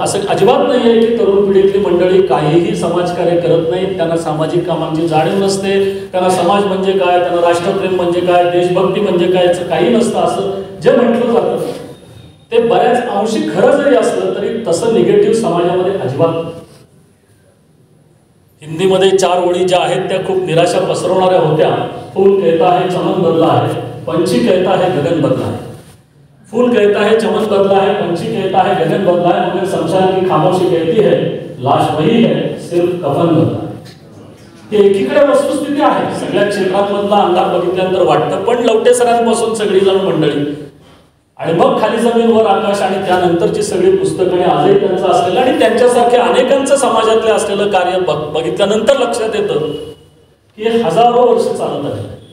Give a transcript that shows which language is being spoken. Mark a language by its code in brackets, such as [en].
[mr] असं अजिबात नाही आहे की तरुण पिढीतली मंडळी काहीही समाजकार्य करत नाहीत, त्यांना सामाजिक कामांची जाणीव नसते, त्यांना समाज म्हणजे काय, त्यांना राष्ट्रप्रेम म्हणजे काय, देशभक्ती म्हणजे काय याचं काही नसतं असं जे म्हटलं जातं ते बऱ्याच अंशी खरं जरी असलं तरी तसं निगेटिव्ह समाजामध्ये अजिबात. हिंदीमध्ये 4 ओळी ज्या आहेत त्या खूप निराशा पसरवणाऱ्या होत्या. [hi] फूल कहता है चमन बदला है, पंछी कहता है गगन बदला है. फूल कहता है चमन बदला है, पंछी कहता है गगन बदला है, मगर शमशान की खामोशी कहती है लाश वही है, सिर्फ कफन बदला है. [mr] हे एकीकडे वस्तुस्थिती आहे, सगळ्या क्षेत्रांमधला अंदाज बघितल्यानंतर वाटतं. पण लवटे सरांपासून सगळी जण मंडळी आणि मग खाली जमीन वर आकाश आणि त्यानंतरची सगळी पुस्तकं आजही त्यांचं असलेलं आणि त्यांच्यासारख्या अनेकांचं समाजातले असलेलं कार्य बघितल्यानंतर लक्षात येतं की हे हजारो वर्ष चालत आहे.